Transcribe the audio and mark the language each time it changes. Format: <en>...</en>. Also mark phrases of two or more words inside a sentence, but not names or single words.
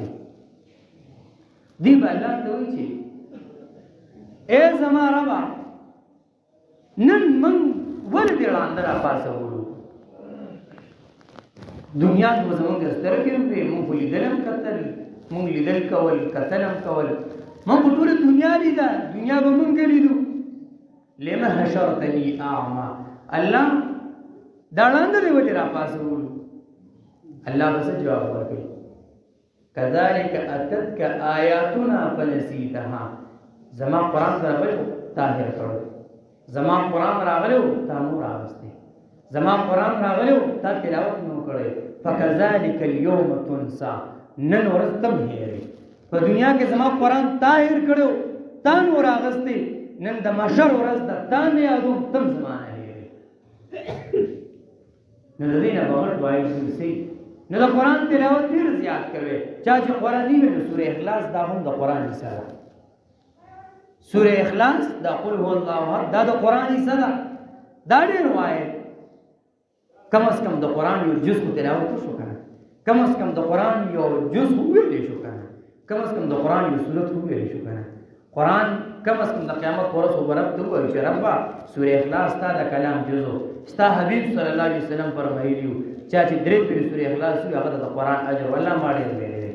<ps>دی به الله ته وایي چې ای زما ربه نن من ولې دې ړانده راپاسولو؟ دنیا کې به زمونږ سترګې وې، مونږ خو لیدل هم کتل، مونږ لیدل کول کتل هم کول، مونږ خو ټوله دنیا لیده، دنیا به مونږ لیدو.</ps> <ar>لم حشرتني اعمى،</ar> <ps>الله دا ړانده دې ولې راپاسولو؟ الله بس جواب ورکړي</ps> <ar>كذلك اتتك آیاتنا فنسیتها.</ar> <ps>زما قرآن سره بشو طاهر کړو، زما قرآن راغلو تا نور راغستی، زما قرآن راغلو تا تلاوت نو کړی.</ps> <ar>فكذلك اليوم تنسى،</ar> <ps>نن ورځ تم هېرې. په دنیا کې زما قرآن طاهر کړو تا نور راغستی، نن د محشر ورځ د تا نه یادو تم زمانه هېرې. نو د دې نه بغیر وایي سي نو د قرآن تلاوت ډېر زیات کوي. چا چې قرآني وي نو سوره اخلاص دا هم د قرآن حصه ده. سوره اخلاص دا</ps> <ar>قل هو الله احد</ar> <ps>دا د قرآن حصه ده. دا ډېر وایي، کم از کم د قرآن یو جز کو تلاوت شو کنه، کم از کم د قرآن یو جز ویلی شو کنه، کم از کم د قرآن یو سورت ویلی شو کنه. قرآن کم از کم د قیامت پر ورځ وبرت ته وایي چې ربا سوره اخلاص تا د کلام جزو ستا حبیب</ps> <ar>صلی الله علیه وسلم</ar> <ps>فرمایلیو چا چې درې پیری سوره اخلاص وي هغه د قرآن اجر والله ما ډېر ویلی.</ps>